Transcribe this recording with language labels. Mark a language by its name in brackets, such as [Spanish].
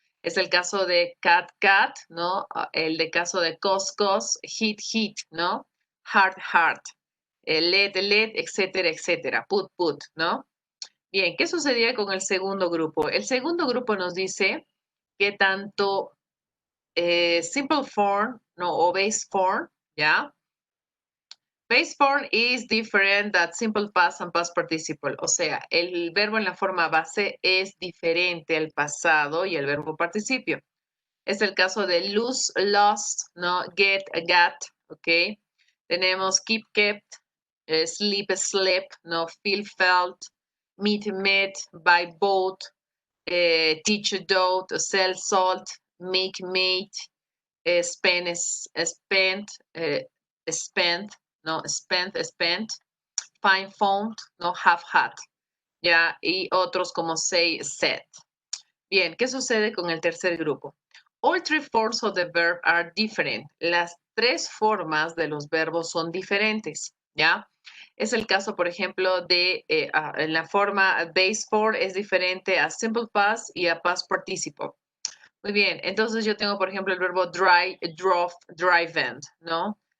[Spanish] Es el caso de cat, cat, ¿no? El de caso de cos, cos, hit, hit, ¿no? Heart, heart, let, let, etcétera, etcétera, put, put, ¿no? Bien, ¿qué sucedía con el segundo grupo? El segundo grupo nos dice que tanto simple form, ¿no? O base form, ¿ya? [English] Base form is different than simple past and past participle. [Spanish] O sea, el verbo en la forma base es diferente al pasado y el verbo participio. Es el caso de lose, lost, ¿no? Get, got, ¿ok? Tenemos keep, kept, sleep, slept, ¿no? Feel, felt, meet, met, buy, bought, teach, taught, sell, sold, make, made, spend, spent, spent, ¿no? Spent, find, found, ¿no? Have, had, ¿ya? Y otros como say, said. Bien, ¿qué sucede con el tercer grupo? [English] All 3 forms of the verb are different. [Spanish] Las 3 formas de los verbos son diferentes, ¿ya? Es el caso, por ejemplo, de en la forma base form es diferente a simple past y a past participle. Muy bien, entonces yo tengo, por ejemplo, el verbo dry, drove, driven, ¿no?